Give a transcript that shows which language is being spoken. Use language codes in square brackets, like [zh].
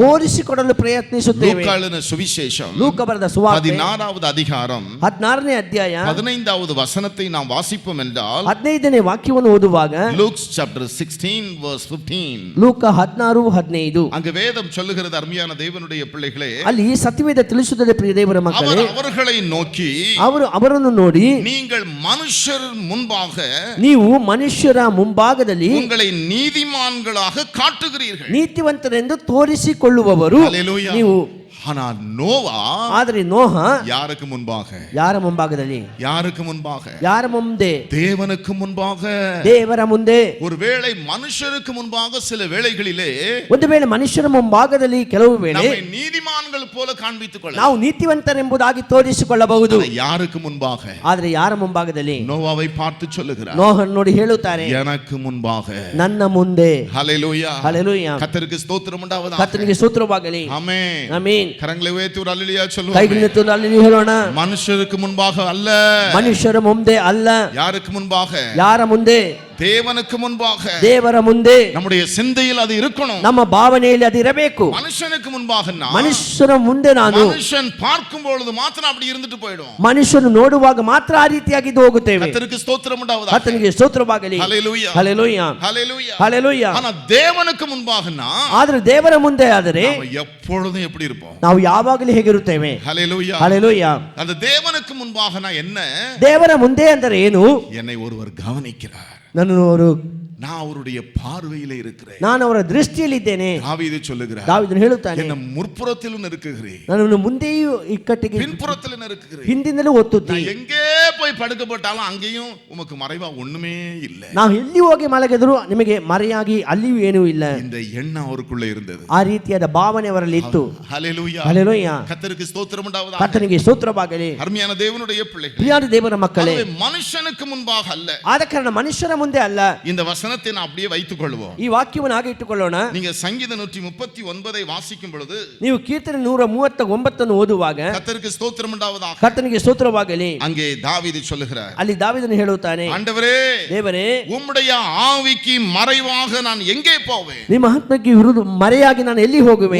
[kn] ತೋರಿಸಿಕೊಡಲು ಪ್ರಯತ್ನಿಸುತ್ತೇವೆ. [ta] லூக்காவின் சுவிசேஷம் [kn] ಲೂಕ ಬರೆದ ಸುವಾರ್ತೆ [ta] 16வது அதிகாரம் [kn] 16ನೇ ಅಧ್ಯಾಯ [ta] 15வது வசனத்தை நாம் வாசிப்போம் என்றால் [kn] 15ನೇ ವಾಕ್ಯವನ್ನು ಓದುವಾಗ [en] Luke chapter 16 verse 15 [kn] ಲೂಕ 16:15 [ta] அங்கு வேதம் சொல்லுகிறது, அருமையான தேவனுடைய பிள்ளைகளே, [kn] ಅಲ್ಲಿ ಸತ್ಯವೇದ ತಿಳಿಸುತ್ತದೆ ಪ್ರಿಯ ದೇವರ ಮಕ್ಕಳೇ, [ta] அவர் அவர்களை நோக்கி [kn] ಅವರನ್ನು ನೋಡಿ [ta] நீங்கள் மனுஷர் முன்பாக [kn] ನೀವು ಮನುಷ್ಯರ ಮುಂಭಾಗದಲ್ಲಿ [ta] உங்களை நீதிமான்களாக காட்டுகிறீர்கள். [kn] ನೀತಿವಂತರೆಂದು ತೋರಿಸಿಕೊಳ್ಳುವವರು [ta] ஹல்லேலூயா. [kn] ನೀವು. [ta] ஆனால் நோவா [kn] ಆದರೆ ನೋಹ [ta] யாருக்கு முன்பாக? [kn] ಯಾರ ಮುಂಭಾಗದಲ್ಲಿ? [ta] யாருக்கு முன்பாக? [kn] ಯಾರ ಮುಂದೆ? [ta] தேவனுக்கு முன்பாக. [kn] ದೇವರ ಮುಂದೆ. [ta] ஒருவேளை மனுஷருக்கு முன்பாக சில வேளைகளிலே [kn] ಒಂದು ವೇಳೆ ಮನುಷ್ಯರ ಮುಂಭಾಗದಲ್ಲಿ ಕೆಲವು ವೇಳೆ [ta] நம்மை நீதிமான்கள் போல காண்பித்துக் கொள்ள [kn] ನಾವು ನೀತಿವಂತರೆಂಬುದಾಗಿ ತೋರಿಸಿಕೊಳ್ಳಬಹುದು. [ta] யாருக்கு முன்பாக? [kn] ಆದರೆ ಯಾರ ಮುಂಭಾಗದಲ್ಲಿ? [ta] நோவாவை பார்த்து சொல்லுகிறார், [kn] ನೋಹನ್ ನೋಡಿ ಹೇಳುತ್ತಾರೆ, [ta] எனக்கு முன்பாக. [kn] ನನ್ನ ಮುಂದೆ. [ta] ஹல்லேலூயா. [kn] ಹಲ್ಲೆಲೂಯಾ. [ta] கர்த்தருக்கு ஸ்தோத்திரம் உண்டாவதாக. [kn] ಕರ್ತನಿಗೆ ಸ್ತೋತ್ರವಾಗಲಿ. [ta] ஆமென். [kn] ಆಮೆನ್. [ta] கரங்களை உயர்த்தி ஒரு அல்லேலூயா சொல்லுவோம். [kn] ಕೈಗಳನ್ನು ಅಲ್ಲಿ ಹೇಳೋಣ. [ta] மனுஷருக்கு முன்பாக அல்ல. [kn] ಮನುಷ್ಯರ ಮುಂದೆ ಅಲ್ಲ. [ta] யாருக்கு முன்பாக? [kn] ಯಾರ ಮುಂದೆ? [ta] தேவனுக்கு முன்பாக. [kn] ದೇವರ ಮುಂದೆ. [ta] நம்முடைய சிந்தையில் அது இருக்கணும். [kn] ನಮ್ಮ ಭಾವನೆಯಲ್ಲಿ ಅದು ಇರಬೇಕು. [ta] மனுஷனுக்கு முன்பாக [kn] ಮನುಷ್ಯರ ಮುಂದೆ ನಾನು. [ta] மனுஷன் பார்க்கும் பொழுது மாத்திரம் அப்படி இருந்துட்டு போய்டும். [kn] ಮನುಷ್ಯನು ನೋಡುವಾಗ ಮಾತ್ರ ಆ ರೀತಿಯಾಗಿದ್ದು ಹೋಗುತ್ತೇವೆ. [ta] கர்த்தருக்கு ஸ்தோத்திரம் உண்டாவதாக. [kn] ಕರ್ತನಿಗೆ ಸ್ತೋತ್ರವಾಗಲಿ. [ta] ஹல்லேலூயா. [kn] ಹಲ್ಲೆಲೂಯಾ. [ta] ஹல்லேலூயா. [kn] ಹಲ್ಲೆಲೂಯಾ. [ta] ஆனா தேவனுக்கு முன்பாகனா [kn] ಆದರೆ ದೇವರ ಮುಂದೆ ಆದರೆ ನಾವು [ta] எப்பொழுதும் எப்படி இருப்போம்? [kn] ನಾವು ಯಾವಾಗಲೂ ಹೇಗಿರುತ್ತೇವೆ? [ta] ஹல்லேலூயா. [kn] ಹಲ್ಲೆಲೂಯಾ. [ta] அந்த தேவனுக்கு முன்பாகனா என்ன? [kn] ದೇವರ ಮುಂದೆ ಅಂದರೆ ಏನು? [ta] என்னை ஒருவர் கவனிக்கிறார். [kn] ನನ್ನನ್ನು ಅವರು, [ta] நான் அவருடைய பார்வையிலே இருக்கிறேன். [kn] ನಾನು ಅವರ ದೃಷ್ಟಿಯಲ್ಲಿದ್ದೇನೆ. [ta] தாவீது சொல்லுகிறார், [kn] ದಾವೀದನು ಹೇಳುತ್ತಾನೆ, [ta] என்ன முற்புறத்திலும் நெருக்குகிறீர், [kn] ನನ್ನನ್ನು ಮುಂದೆಯೂ ಇಕ್ಕಟ್ಟಿಗೆ [ta] பின்புறத்திலும் நெருக்குகிறீர், [kn] ಹಿಂದಿನಲ್ಲೂ ಒತ್ತುತ್ತಿ. [ta] நான் எங்கே போய் படுக்கப்பட்டாலும் அங்கேயும் உமக்கு மறைவா ஒண்ணுமே இல்லை. [kn] ನಾವು ಎಲ್ಲಿ ಹೋಗಿ ಮಲಗಿದ್ರು ನಿಮಗೆ ಮರೆಯಾಗಿ ಅಲ್ಲಿಯೂ ಏನೂ ಇಲ್ಲ. [ta] இந்த எண்ணம் அவருக்குள்ள இருந்தது. [kn] ಆ ರೀತಿಯಾದ ಭಾವನೆ ಅವರಲ್ಲಿ ಇತ್ತು. [ta] ஹல்லேலூயா. [kn] ಹಲ್ಲೆಲೂಯಾ. [ta] கர்த்தருக்கு ஸ்தோத்திரம் உண்டாவதாக. [kn] ಕರ್ತನಿಗೆ ಸ್ತೋತ್ರವಾಗಲಿ. [ta] அருமையான தேவனுடைய பிள்ளைகளே, [kn] ಪ್ರಿಯಾದ ದೇವರ ಮಕ್ಕಳೇ, [ta] ஆகவே மனுஷனுக்கு முன்பாக அல்ல. [kn] ಆದ ಕಾರಣ ಮನುಷ್ಯರ ಮುಂದೆ ಅಲ್ಲ. [ta] இந்த வசனத்தை நான் அப்படியே வைத்துக் கொள்வோம். [kn] ಈ ವಾಕ್ಯವನ್ನು ಹಾಗೆ ಇಟ್ಟುಕೊಳ್ಳೋಣ. [ta] நீங்க சங்கீத 139 வாசிக்கும் பொழுது [kn] ನೀವು ಕೀರ್ತನೆ 139 ಓದುವಾಗ [ta] கர்த்தருக்கு ஸ்தோத்திரம் உண்டாவதாக. [kn] ಕರ್ತನಿಗೆ ಸ್ತೋತ್ರವಾಗಲಿ. [ta] அங்கே தாவீது சொல்லுகிறார், [kn] ಅಲ್ಲಿ ದಾವೀದನು ಹೇಳುತ್ತಾನೆ, [ta] ஆண்டவரೇ, [kn] ದೇವರೇ, [ta] உம்முடைய ஆவிக்கு மறைவாக நான் எங்கே போவேன்? [kn] ನಿಮ್ಮ ಆತ್ಮಕ್ಕೆ ವಿರುದ್ಧ ಮರೆಯಾಗಿ ನಾನು ಎಲ್ಲಿ ಹೋಗುವೆ?